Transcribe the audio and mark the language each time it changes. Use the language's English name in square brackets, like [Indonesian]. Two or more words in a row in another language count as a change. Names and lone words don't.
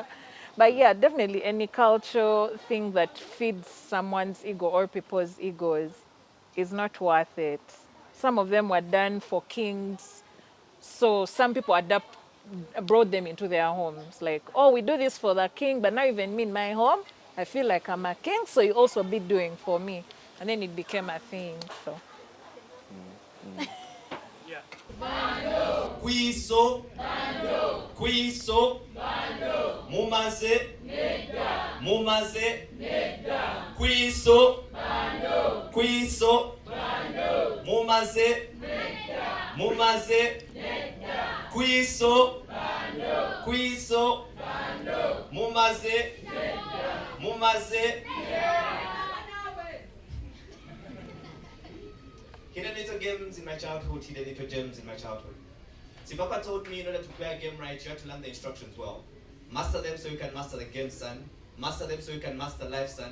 [English] But yeah, definitely any cultural thing that feeds someone's ego or people's egos is not worth it. Some of them were done for kings, so some people brought them into their homes. Like, oh, we do this for the king, but now even me in my home, I feel like I'm a king, so you also be doing for me. And then it became a thing. So [Kinyarwanda] Kwiso, kwiso, mumaze, mumaze, kwiso, kwiso, mumaze, mumaze, kwiso, kwiso, mumaze, mumaze. [English] Hidden little games in my childhood, hidden little gems in my childhood. See, Papa told me in order to play a game right, you have to learn the instructions well. Master them so you can master the game, son. Master them so you can master life, son.